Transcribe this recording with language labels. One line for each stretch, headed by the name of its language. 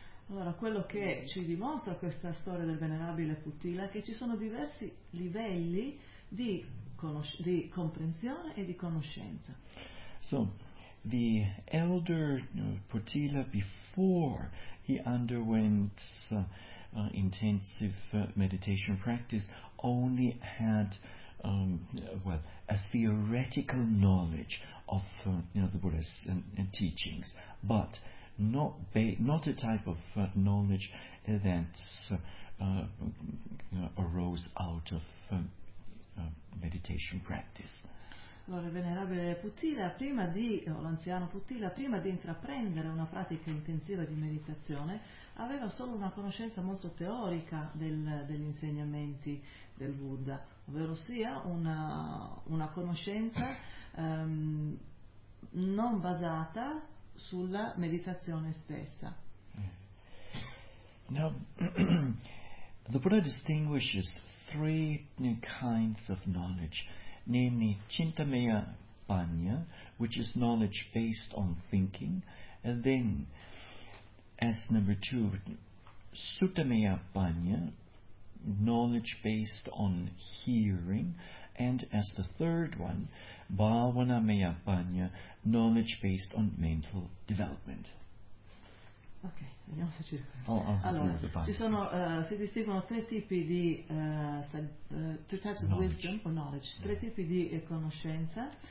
Italian: Allora, quello che ci dimostra questa storia del venerabile Putila è che ci sono diversi livelli di comprensione e di conoscenza.
English: So, the elder Putila, before he underwent intensive meditation practice, only had a theoretical knowledge of the Buddha's teachings, but not a type of knowledge that arose out of meditation practice.
Italian: Allora, venerabile Putila, l'anziano Putila, prima di intraprendere una pratica intensiva di meditazione, aveva solo una conoscenza molto teorica degli insegnamenti del Buddha, ovvero sia una conoscenza non basata sulla meditazione stessa.
English: Now, the Buddha distinguishes three kinds of knowledge, namely Cintamaya Panya, which is knowledge based on thinking, and then, as number two, Sutamaya Panya, knowledge based on hearing, and as the third one, Bhavanamaya Panya, knowledge based on mental development.
Italian: Ok, vediamo se ci allora, si distinguono tre tipi di
English: three types of wisdom or knowledge,
Italian: tre tipi di conoscenza.